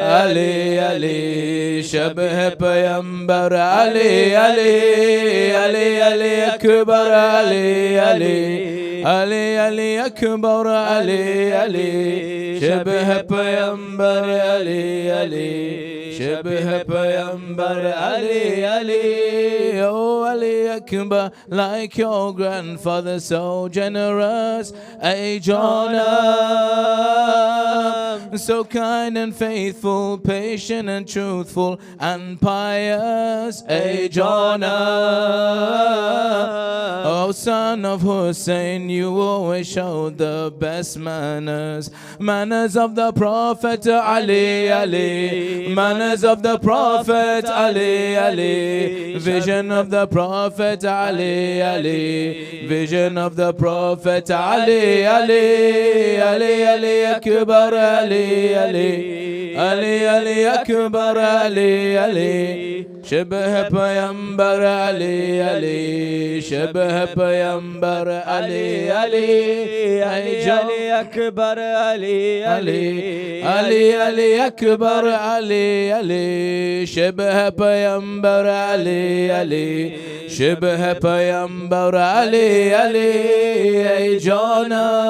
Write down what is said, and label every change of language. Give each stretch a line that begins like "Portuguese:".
Urdu: علی علی شبہ پیمبر علی علی علی علی اکبر علی علی علی علی اکبر علی علی شبہ پیمبر علی علی شبہ پیمبر علی علی
English: Oh Ali Akbar, like your grandfather, so generous. Ay Janam, so kind and faithful, patient and truthful and pious. Ay Janam, oh son of Hussain, you always showed the best manners. Manners of the Prophet Ali Ali, manners of the Prophet Ali Ali, vision of the Prophet Ali Ali, vision of the Prophet Ali Ali, Ali Ali Akbar Ali Ali, Ali Ali Akbar Ali Ali,
Urdu: شبه پیمبر علی علی
English: شبه پیمبر علی علی
Urdu: علی علی اکبر علی علی علی علی اکبر علی علی شبه پیمبر علی علی شبه پیمبر علی علی ای جانم